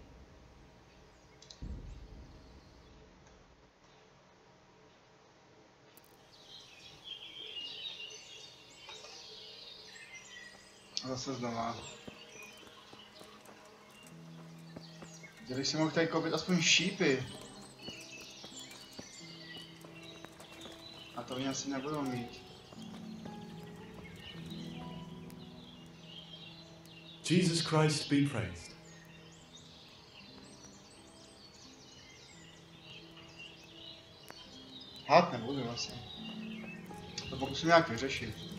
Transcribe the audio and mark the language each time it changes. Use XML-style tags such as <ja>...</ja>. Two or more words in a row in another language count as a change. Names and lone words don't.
<cs>A zase znova. Kdybych si mohl tady koupit aspoň šípy. A to oni asi nebudou mít.</cs> <en>Jesus Christ be praised.</en> <cs>Hát nebudu asi. To pokusím nějak vyřešit.</cs>